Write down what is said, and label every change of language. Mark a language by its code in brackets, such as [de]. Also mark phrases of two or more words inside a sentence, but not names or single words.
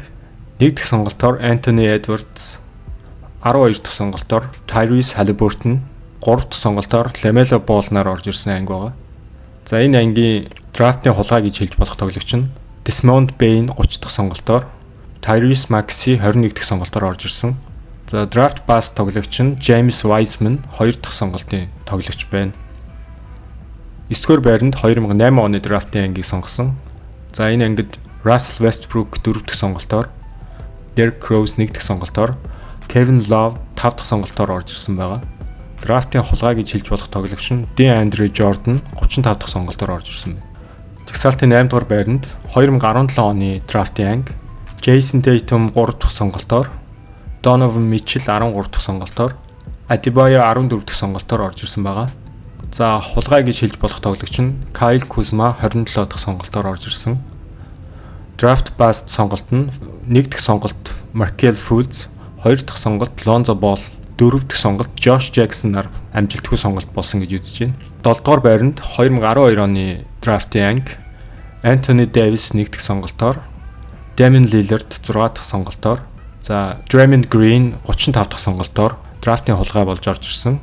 [mn] 1 дахь сонголтоор Anthony Edwards, 12 дахь сонголтоор Tyrese Haliburton, 3 дахь сонголтоор LaMelo Ball нар орж ирсэн анги байгаа. За энэ ангийн драфтын хулгай гэж хэлж болох тоглогч нь Desmond Bane 30 дахь сонголтоор, Tyrese Maxey 21 дахь сонголтоор орж ирсэн. За [en] draft bust [mn] тоглогч нь James Wiseman 2 дахь сонголтын тоглогч байна. 9-р байранд 2008 оны драфтын ангийг сонгосон. За энэ ангид Russell Westbrook 4 дахь сонголтоор, Derrick Rose 1 дахь сонголтоор, Kevin Love 5 дахь сонголтоор орж ирсэн байгаа. Драфтын хулгай гэж хэлж болох тоглогч нь DeAndre Jordan 35 дахь сонголтоор орж ирсэн байна. Жагсаалтын 8 дугаар байранд 2017 оны драфтын анги. Jason Tatum 3 дахь сонголтоор, Donovan Mitchell 13 дахь сонголтоор, Adebayo 14 дахь сонголтоор орж ирсэн байгаа. За хулгай гэж хэлж болох тоглогч нь Kyle Kuzma 27 дахь сонголтоор орж ирсэн. [en] Draft bust [mn] сонголт нь 1 дахь сонголт Markelle Fultz, 2 дахь сонголт Lonzo Ball, 4 дахь сонголт Josh Jackson нар амжилтгүй сонголт болсон гэж үзэж байна. 7 дугаар байранд 2012 оны драфтын анги. Anthony Davis 1 дахь сонголтоор, Damian Lillard 6 дахь сонголтоор, за Draymond Green 35 дахь сонголтоор драфтын хулгай болж орж ирсэн.